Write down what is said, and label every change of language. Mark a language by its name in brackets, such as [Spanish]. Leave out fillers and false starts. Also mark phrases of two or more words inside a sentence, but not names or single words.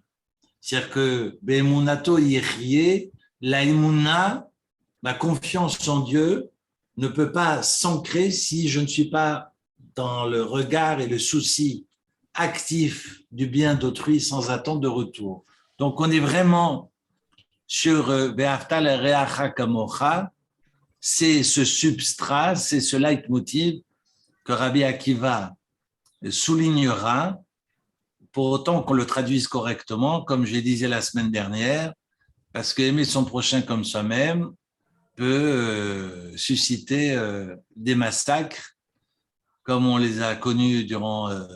[French] C'est-à-dire que [Hebrew] באמונתו יחיה, [French] l'aïmouna, ma confiance en Dieu, ne peut pas s'ancrer si je ne suis pas dans le regard et le souci actif du bien d'autrui sans attente de retour. Donc, on est vraiment sur [Hebrew] ואהבת לרעך כמוך, [French] c'est ce substrat, c'est ce leitmotiv que Rabbi Akiva soulignera, pour autant qu'on le traduise correctement, comme je disais la semaine dernière, parce qu'aimer son prochain comme soi-même peut susciter des massacres, comme on les a connus durant